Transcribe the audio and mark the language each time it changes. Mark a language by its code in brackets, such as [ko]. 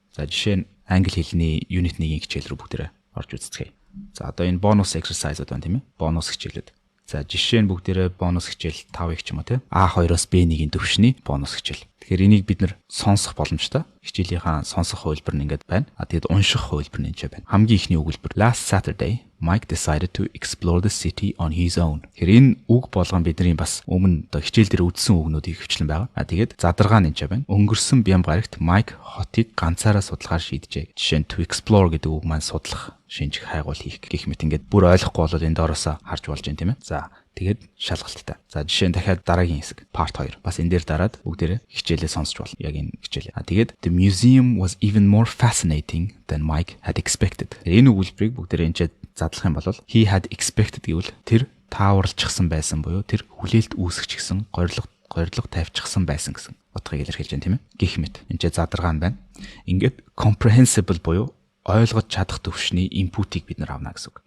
[mn] За жишээ нь англи хэлний unit 1-ийн хичээл рүү бүгдээрээ орж үзцгээе. За одоо энэ бонус exercise-ууд байна тийм ээ. Бонус хичээлүүд. За жишээ нь бүгдээрээ бонус хичээл 5-ыг ч юм уу тийм А2-оос B1-ийн төвшний бонус хичээл. Тэгэхээр энийг бид нэр сонсох боломжтой. Хичээлийнхаа сонсох хувилбар нь ингээд байна. Тэгээд унших хувилбар нь энэ байна. Хамгийн ихний өгүүлбэр [en] Last Saturday Mike decided to explore the city on his own. [mn] Тэгэхээр энэ үг болгон бидний бас өмнө одоо хичээл дээр үздсэн үгнүүдийг хвчлэн байгаа. Тэгээд задаргаа нь энэ байна. Өнгөрсөн бям гарагт Mike хотыг ганцаараа судалгаар шийджээ. Жишээ нь to explore гэдэг үг маань судлах, шинжих, хайгуул хийх гэх мэт ингээд бүр ойлгохгүй бол энэ доороосоо харж болж байна тийм ээ. За тэгээд шалгалттай. За жишээ нь дахиад дараагийн хэсэг part 2. Бас энэ дээр дараад бүгдээрээ хичээлээ сонсч болно. Яг энэ хичээлээ. [en] Тэгээд the museum was even more fascinating than Mike had expected. [mn] Энэ өгүүлбэрийг бүгдээрээ энэ задлах юм бол [en] he had expected [mn] гэвэл тэр тааварлчихсан байсан буюу тэр хүлээлт үүсгэчихсэн, горилго тавьчихсан байсан гэсэн утгыг илэрхийлж байна тийм ээ. Гэх мэт. Энд задаргаа нь байна. Ингээд comprehensible буюу ойлгож чадах төвшний инпутыг бид нар авна гэсэн үг.